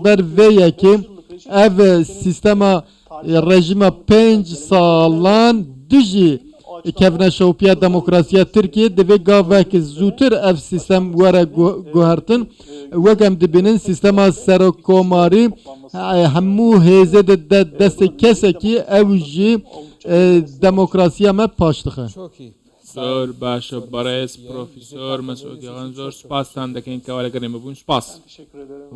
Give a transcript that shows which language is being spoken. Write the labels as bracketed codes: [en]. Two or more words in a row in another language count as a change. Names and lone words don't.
[ku] ber vê yekê ev sîstema rejima 5 salan dijî kevne şopiya demokrasiya Tirkiye divê gavekî zûtir ev sîstem were guhertin wek em dibînin sîstema serokkomarî hemû hêzê de destê kesekî ew jî demokrasiya me paş dixe [ckb] زۆر باشە بەڕێز پرۆفیسۆر مەسعود یاغان زۆر سوپاسان دەکەین کەوا لەگەڵێمە بوون سوپاس